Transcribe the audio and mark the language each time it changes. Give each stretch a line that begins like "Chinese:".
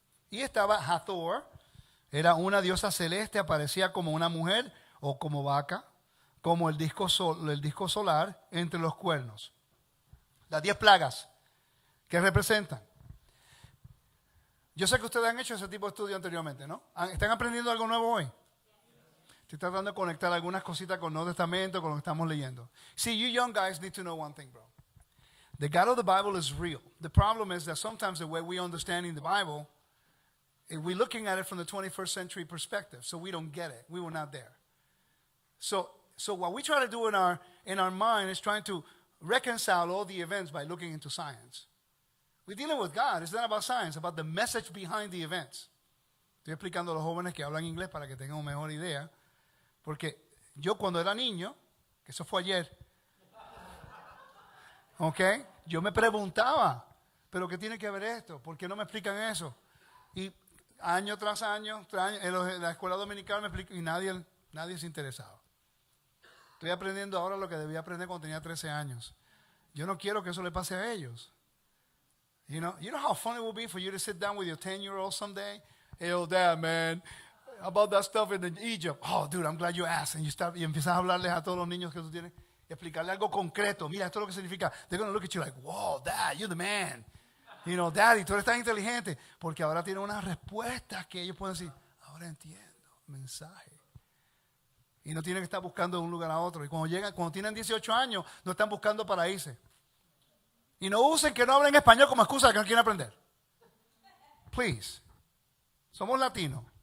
Spanish: Y estaba Hathor, era una diosa celeste, aparecía como una mujer o como vaca, como el disco solar entre los cuernos. Las 10 plagas, ¿qué representan? Yo sé que ustedes han hecho ese tipo de estudio anteriormente, ¿no? ¿Están aprendiendo algo nuevo hoy? Estoy tratando de conectar algunas cositas con el Nuevo Testamento, con lo que estamos leyendo.
English: See, you young guys need to know one thing, bro. The God of the Bible is real. The problem is that sometimes the way we understanding the Bible, we're looking at it from the 21st century perspective, so we don't get it. We were not there. So what we try to do in our mind is trying to reconcile all the events by looking into science. We're dealing with God. It's not about science, it's about the message behind the events.
Spanish: Estoy explicando a los jóvenes que hablan inglés para que tengan una mejor idea. Porque yo cuando era niño, que eso fue ayer, ¿ok? Yo me preguntaba, ¿pero qué tiene que ver esto? ¿Por qué no me explican eso? Y año tras año en la escuela dominical me explican y nadie se interesaba. Estoy aprendiendo ahora lo que debía aprender cuando tenía 13 años. Yo no quiero que eso le pase a ellos.
English: You know how fun it will be for you to sit down with your 10-year-old someday? Hey, old dad, man, about that stuff in Egypt. Oh, dude, I'm glad you asked.
Spanish: Y empiezas a hablarles a todos los niños que tú tienes y explicarle algo concreto. Mira, esto es lo que significa.
English: They're going to look at you like, wow, dad, you're the man. You know, daddy,
Spanish: tú eres tan inteligente. Porque ahora tienen unas respuestas que ellos pueden decir, ahora entiendo, mensaje. Y no tienen que estar buscando de un lugar a otro. Y cuando tienen 18 años, no están buscando para irse. Y no usen que no hablen español como excusa de que no quieren aprender.
English: Please.
Spanish: Somos latinos.